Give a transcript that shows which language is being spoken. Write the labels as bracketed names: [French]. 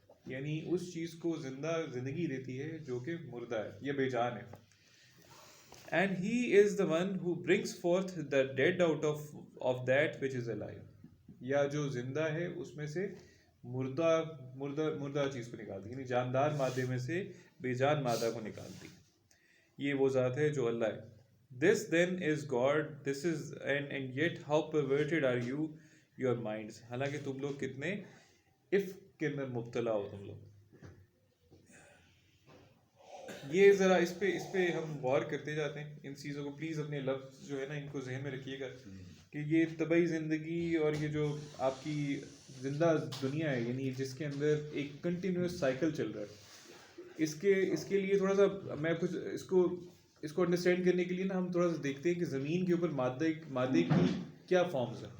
[Urdu] یعنی اس چیز کو زندگی دیتی ہے جو کہ مردہ ہے یا بے جان ہے. [English] And he is the one who brings forth the dead out of that which is alive. [Urdu] یا جو زندہ ہے اس میں سے مردہ چیز کو نکالتی, یعنی جاندار مادے میں سے بے جان مادہ کو نکالتی. یہ وہ ذات ہے جو اللہ ہے. [English] This then is God, this is and yet how perverted are you, your minds. [Urdu] حالانکہ تم لوگ کتنے افک کے اندر مبتلا ہو تم لوگ. یہ ذرا اس پہ ہم غور کرتے جاتے ہیں ان چیزوں کو. پلیز اپنے لفظ جو ہے نا ان کو ذہن میں رکھیے گا کہ یہ طبعی زندگی اور یہ جو آپ کی زندہ دنیا ہے, یعنی جس کے اندر ایک کنٹینیوس سائیکل چل رہا ہے, اس کے لیے تھوڑا سا میں کچھ اس کو انڈرسٹینڈ کرنے کے لیے نا ہم تھوڑا سا دیکھتے ہیں کہ زمین کے اوپر مادے کی کیا فارمز ہیں.